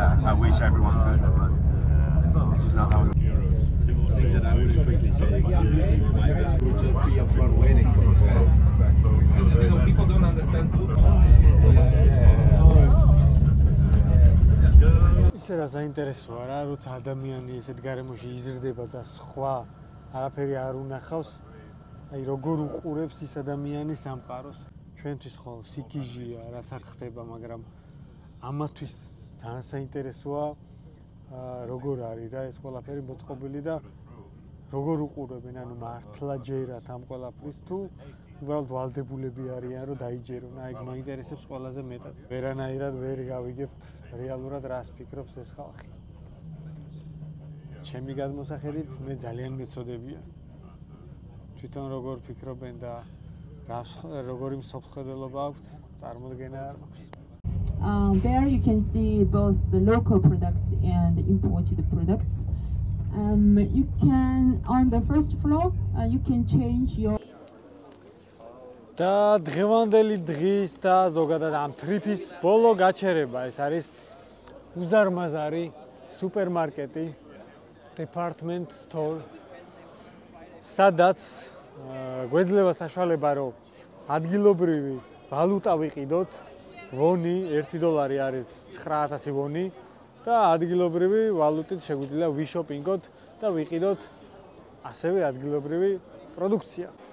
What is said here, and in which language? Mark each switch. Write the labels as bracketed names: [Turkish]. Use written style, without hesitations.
[English] I wish everyone could, but it's just not how it goes. Things that I wouldn't quickly say. We'll just be up front waiting for it. You know, people don't understand football. [Georgian] ისე რა საინტერესოა რა, როცა ადამიანი ესეთ გარემოში იზრდება და სხვა არაფერი არ უნახავს, აი როგორ უყურებს ის ადამიანი სამყაროს. ჩვენთვის ხო სიკიჟია, რაც აქ ხდება, მაგრამ ამათვის ძალიან საინტერესოა როგორ არის რა ეს ყველაფერი მოწყობილი და როგორ უყურებენ, ანუ მართლა ჯერათ ამ ყველაფრის თუ უბრალოდ ვალდებულები არიან რომ დაიჯერონ. აი ეგ მაინტერესებს ყველაზე მეტად. ვერანაირად ვერ გავიგებთ რეალურად რას ფიქრობს ეს ხალხი. ჩემი გადმოსახედით მე ძალიან მეწოდებია. თვითონ როგორ ფიქრობენ და როგორი მსოფლმხედველობა აქვთ, წარმოდგენა არ მაქვს. [English] There you can see both the local products and the imported products. You can on the first floor you can change your [Georgian] და დღევანდელი დღის და ზოგადად ამ ტრიპის ბოლო გაჩერება ეს არის უზარმაზარი სუპერმარკეტი department store სადაც გვეძლება საშუალება რომ ადგილობრივი ვალუტა ვიყიდოთ ვონი $1 არის 9000 ვონი და ადგილობრივი ვალუტით შეგვიძლია ვიშოპინგოთ და ვიყიდოთ ასევე ადგილობრივი პროდუქცია.